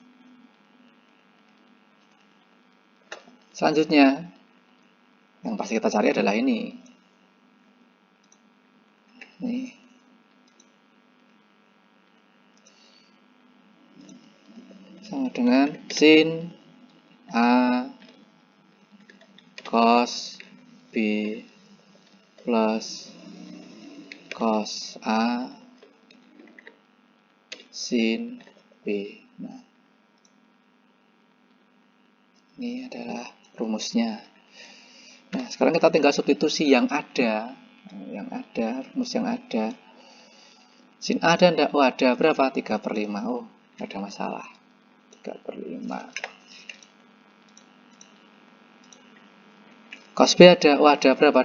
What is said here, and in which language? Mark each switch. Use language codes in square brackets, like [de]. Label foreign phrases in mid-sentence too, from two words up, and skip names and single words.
[id] Selanjutnya, yang pasti kita cari adalah ini. Nih. Sama dengan sin A cos B plus cos A sin B. Nah, ini adalah rumusnya. Nah, sekarang kita tinggal substitusi yang ada, rumus yang ada. Sin A ada enggak? Oh, ada. Berapa? 3/5. Oh, enggak ada masalah. 3/5. Cos B ada. Oh, ada. Berapa?